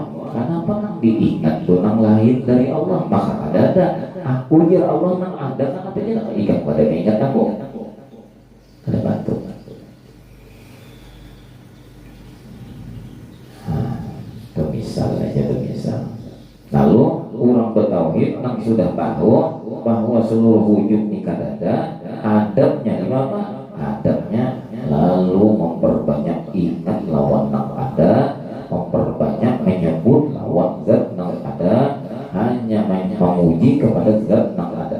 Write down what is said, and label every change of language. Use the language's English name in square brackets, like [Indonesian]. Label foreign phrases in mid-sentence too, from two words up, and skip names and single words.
[Banjar] Kenapa nang diingat tuh nang lain dari Allah? Maka ada. Aku ya Allah nang ada, kenapa dia nak ingat pada ingat aku? Kada patut. Misal aja misal. Lalu orang bertauhid yang sudah tahu bahwa seluruh wujud ini ada, adabnya apa? Adabnya lalu memperbanyak ingat lawan yang ada, memperbanyak menyebut lawan zat yang ada, hanya memuji kepada zat yang ada.